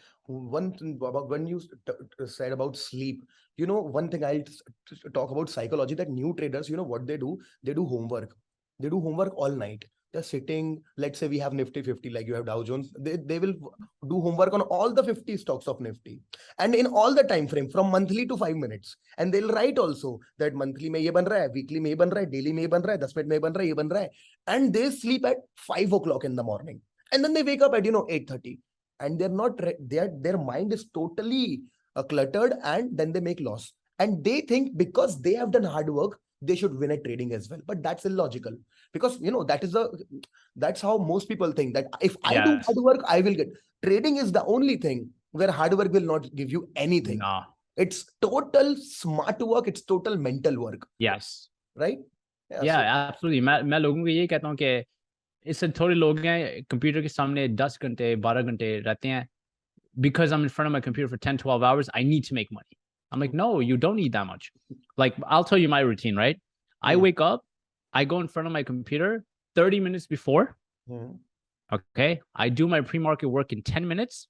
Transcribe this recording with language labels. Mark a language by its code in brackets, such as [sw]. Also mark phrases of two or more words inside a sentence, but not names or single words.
[en] One thing about when you said about sleep, one thing I'll talk about psychology, that new traders, what they do? They do homework. They do homework all night. They're sitting, let's say we have Nifty 50, like you have Dow Jones. They will do homework on all the 50 stocks of Nifty. And in all the time frame, from monthly to 5 minutes. And they'll write also that [hi] monthly में ये बन रहा है, weekly में ये बन रहा है, daily में ये बन रहा है, 10 minute में ये बन रहा है, ये बन रहा है. [en] And they sleep at 5 o'clock in the morning. And then they wake up at, 8:30. And they're not their mind is totally cluttered, and then they make loss, and they think because they have done hard work they should win at trading as well, but that's illogical, because that's how most people think, that if I do hard work I will get. Trading is the only thing where hard work will not give you anything. No. It's total smart work, it's total mental work. Yes. Right? Yeah, absolutely. [hi] मैं लोगों को यही कहता हूँ कि इससे थोड़े लोग हैं कंप्यूटर के सामने 10 घंटे 12 घंटे रहते हैं. [en] Because I'm in front of my computer for 10 12 hours, I need to make money. I'm like, no, you don't need that much. Like, I'll tell you my routine, right? I wake up, I go in front of my computer 30 minutes before. Okay, I do my pre-market work in 10 minutes.